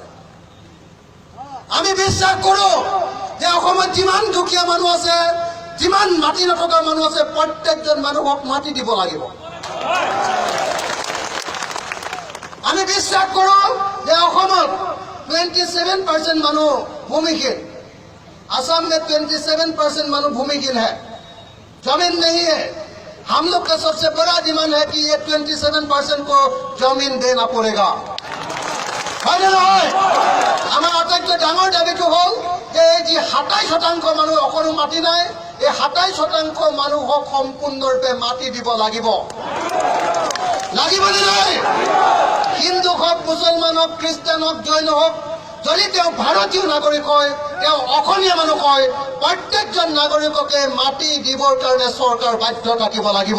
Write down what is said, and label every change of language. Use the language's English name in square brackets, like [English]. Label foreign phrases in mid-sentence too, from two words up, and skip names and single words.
[Assamese] আমি বিশ্বাস কৰো যে অসমত যিমান দুখীয়া মানুহ আছে, যিমান মাটি নথকা মানুহ আছে, প্ৰত্যেকজন মানুহক মাটি দিব লাগিব। আমি বিশ্বাস কৰো যে অসমত 27% মানুহ ভূমিহীন। [Hindi] असम में 27% मानव भूमिहीन है, जमीन नहीं है। हम लोग का सबसे बड़ा डिमांड है कि ये 27% को जमीन देना पड़ेगा। [Assamese] আমার আটাইতকৈ ডাঙৰ দাবীটো হ'ল যে এই যি 27% মানুহ অকণো মাটি নাই, এই 27% মানুহক সম্পূৰ্ণৰূপে মাটি দিব লাগিব। লাগিবনে নাই? হিন্দু হওক, মুছলমান হওক, খ্ৰীষ্টান হওক, জৈন হওক, যদি তেওঁ ভাৰতীয় নাগৰিক হয়, তেওঁ অসমীয়া মানুহ হয়, প্ৰত্যেকজন নাগৰিককে মাটি দিবৰ কাৰণে চৰকাৰ বাধ্য থাকিব লাগিব।